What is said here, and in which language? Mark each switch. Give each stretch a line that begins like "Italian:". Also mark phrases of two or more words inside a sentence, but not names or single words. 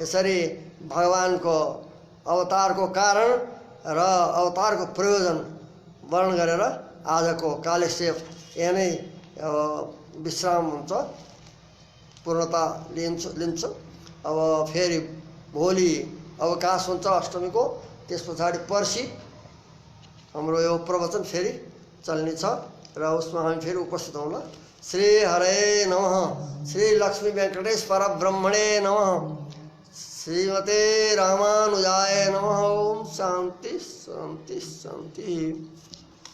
Nepali: यसरी भगवानको अवतारको कारण र अवतारको प्रयोजन वर्णन गरेर आजको कालक्षेप यहाँ नै विश्राम हुन्छ, पूर्णता लिन्छु। अब फेरि भोलि अवकाश हुन्छ अष्टमीको, त्यस पछाडि पर्सि हाम्रो यो प्रवचन फेरि चल्ने छ र उसमा हामी फेरि उपस्थित हौँला।
Sanskrit: श्री हरे नमः, श्री लक्ष्मी वेंकटेश परब्रह्मणे नमः, श्रीमते रामानुजाय नमः। ओम शांति शांति शांति।